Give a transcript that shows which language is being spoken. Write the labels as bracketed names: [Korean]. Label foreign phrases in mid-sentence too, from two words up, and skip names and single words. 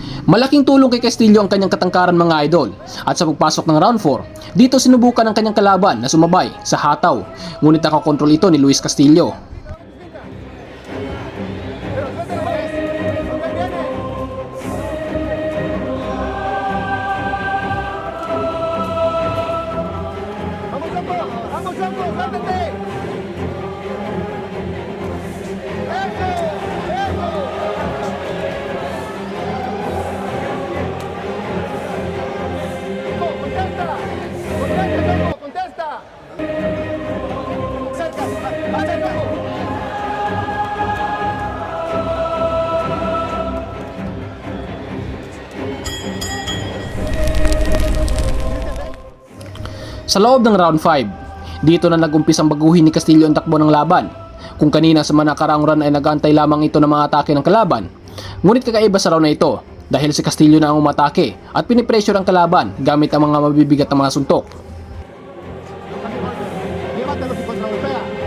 [Filipino] Malaking tulong kay Castillo ang kanyang katangkaran mga idol. At sa pagpasok ng round 4, dito sinubukan ang kanyang kalaban na sumabay sa hataw. Ngunit nakakontrol ito ni Luis Castillo. [Spanish] Vamos, Sampo, suéltate. Contesta, Sampo, contesta. Cerca, más cerca. [Filipino] Sa loob ng round 5, dito na nag-umpisang baguhin ni Castillo ang takbo ng laban. Kung kanina sa mga nakaraang run ay nag-aantay lamang ito ng mga atake ng kalaban, ngunit kakaiba sa round na ito dahil si Castillo na ang umatake at pinipressure ang kalaban gamit ang mga mabibigat na mga suntok. [Spanish] Llévatelo si contragolpea.